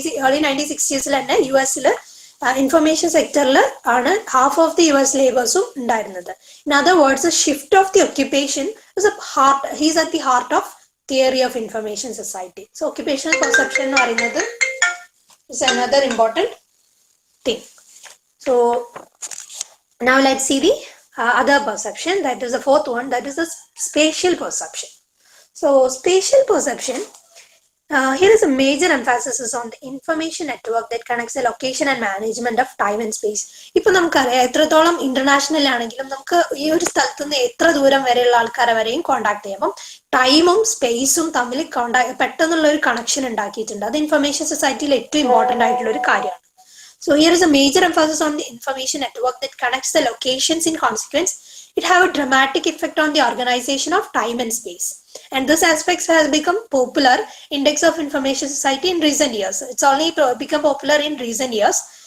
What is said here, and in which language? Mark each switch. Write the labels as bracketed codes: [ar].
[en] Early 1960s തന്നെ US information സെക്ടറിൽ ആണ് ഹാഫ് ഓഫ് ദി US ലേബേഴ്സും ഉണ്ടായിരുന്നത്. In other words shift of the occupation is at the heart of theory of information society. So occupational perception [ml] എന്ന് പറയുന്നത് [en] Is another important thing. So now let's see the other perception, that is the fourth one, that is the spatial perception. So spatial perception, here is a major emphasis on the information network that connects the location and management of time and space. [ml] ഇപ്പൊ നമുക്കറിയാം എത്രത്തോളം international ആണെങ്കിലും നമുക്ക് ഈ ഒരു സ്ഥലത്ത് നിന്ന് എത്ര ദൂരം വരെയുള്ള ആൾക്കാരെ വരെയും കോണ്ടാക്ട് ചെയ്യാം. അപ്പം ടൈമും സ്പേസും തമ്മിൽ പെട്ടെന്നുള്ള ഒരു കണക്ഷൻ ഉണ്ടാക്കിയിട്ടുണ്ട്. അത് ഇൻഫർമേഷൻ സൊസൈറ്റിയിൽ ഏറ്റവും ഇമ്പോർട്ടന്റ് ആയിട്ടുള്ള ഒരു കാര്യമാണ്. [en] So here is a major emphasis on the information network that connects the locations. In consequence, it have a dramatic effect on the organization of time and space. And this aspect has become popular index of information society in recent years. It's only become popular in recent years.